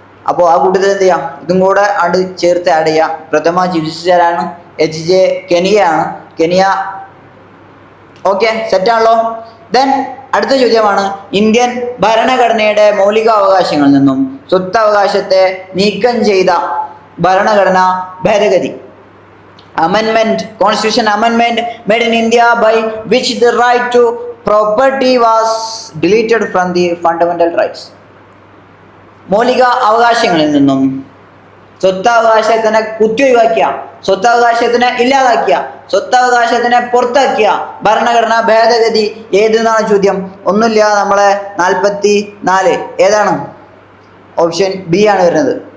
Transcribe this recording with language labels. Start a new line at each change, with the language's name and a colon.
Malayalam: അപ്പോൾ ആ കൂട്ടത്തിൽ എന്ത് ചെയ്യാം? ഇതും കൂടെ ചേർത്ത് ആഡ് ചെയ്യാം. പ്രഥമ ചീഫ് ജസ്റ്റിസ് ആരാണ്? HJ കെനിയയാണ്. കെനിയ. ഓക്കെ, സെറ്റാണല്ലോ. ദെൻ അടുത്ത ചോദ്യമാണ്, ഇന്ത്യൻ ഭരണഘടനയുടെ മൗലികാവകാശങ്ങളിൽ നിന്നും സ്വത്തവകാശത്തെ നീക്കം ചെയ്ത ഭരണഘടനാ ഭേദഗതി.
English: Amendment, Constitution Amendment made in India by which the right to property was deleted from the fundamental rights.
Malayalam: മൗലിക അവകാശങ്ങളിൽ നിന്നും സ്വത്തവകാശത്തിനെ കുത്തിയൊഴിവാക്കിയ, സ്വത്തവകാശത്തിനെ ഇല്ലാതാക്കിയ, സ്വത്തവകാശത്തിനെ പുറത്താക്കിയ ഭരണഘടനാ ഭേദഗതി ഏതെന്നാണ് ചോദ്യം. ഒന്നുമില്ല, നമ്മളെ 44. ഏതാണ്? ഓപ്ഷൻ B ആണ് വരുന്നത്.